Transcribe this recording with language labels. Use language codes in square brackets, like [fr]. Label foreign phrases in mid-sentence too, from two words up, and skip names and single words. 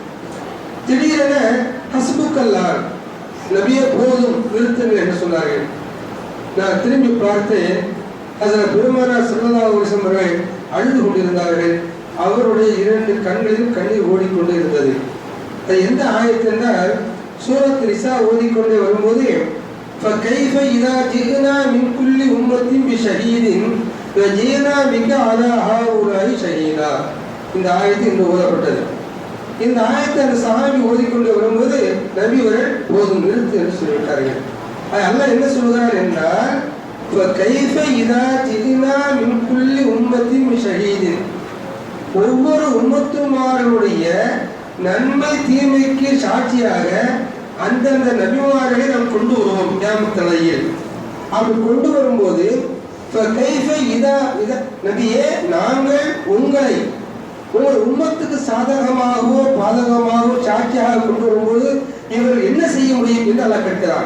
[ta] திடீரென ஹஸ்புக்கல்லாஹ், நபியே போதும், நிறுத்துங்கள் என்று சொன்னார்கள். நான் திரும்பி பார்த்து ஹஜ்ரத் பெருமானார் [ar] صلى الله عليه وسلم [ta] அவர்கள் அழுது கொண்டிருந்தார்கள். அவருடைய 2 கண்களிலும் கண்ணீர் ஓடிக்கொண்டே இருந்தது. அது எந்த ஆயத்து என்றால், சூரத் நிசா ஓதிக்கொண்டே வரும்போது, [ar] فَكَيْفَ إِذَا جِئْنَا مِنْ كُلِّ أُمَّةٍ بِشَهِيدٍ وَجِئْنَا بِكَ عَلَى هَؤُلَاءِ شَهِيدًا. [ta] இந்த ஆயத்து இன்று ஓதப்பட்டது. இந்த ஆயத்தை அந்த சஹாபி ஓதிக்கொண்டு வரும்போது நபி அவர்கள் போதும், நிறுத்து என்று சொல்லிவிட்டார்கள். அல்லாஹ் என்ன சொல்கிறார் என்றால், [ar] فَكَيْفَ إِذَا جِئْنَا مِنْ كُلِّ أُمَّةٍ بِشَهِيدٍ, [ta] ஒவ்வொரு உம்மத்துமாருடைய நன்மை தீமைக்கு சாட்சியாக அந்தந்த நபிமார்களை நாம் கொண்டு வருவோம் கியாமத் நாளையில். அப்படி கொண்டு வரும்போது நபியே, நாங்கள் உங்களை உங்கள் உம்மத்துக்கு சாதகமாகவோ பாதகமாகவோ சாட்சியாக கொண்டு வரும்போது இவர்கள் என்ன செய்ய முடியும் என்று அல்லாஹ் கேட்கிறார்.